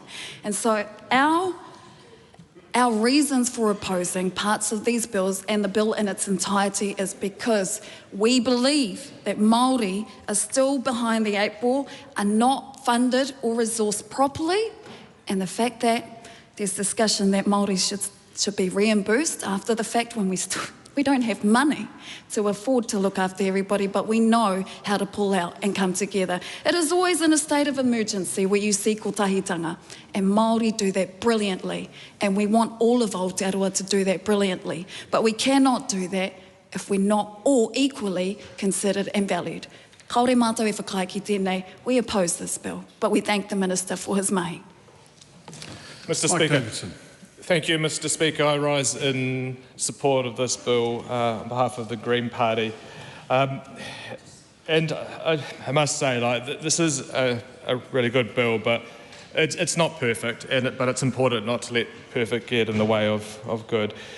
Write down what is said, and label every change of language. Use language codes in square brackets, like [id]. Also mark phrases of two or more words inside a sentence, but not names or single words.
[en] And so our reasons for opposing parts of these bills and the bill in its entirety is because we believe that Māori are still behind the 8 ball, are not funded or resourced properly, and the fact that there's discussion that Māori should be reimbursed after the fact when we don't have money to afford to look after everybody, but we know how to pull out and come together. It is always in a state of emergency where you see kotahitanga, and Māori do that brilliantly, and we want all of Aotearoa to do that brilliantly, but we cannot do that if we're not all equally considered and valued. [mi] Kaore mātou e whakaia ki tēnei, [en] we oppose this bill, but we thank the Minister for his mahi. Mr. Speaker. Thank you, Mr. Speaker. I rise in support of this bill on behalf of the Green Party. And I must say, this is a really good bill, but it's not perfect, but it's important not to let perfect get in the way of good.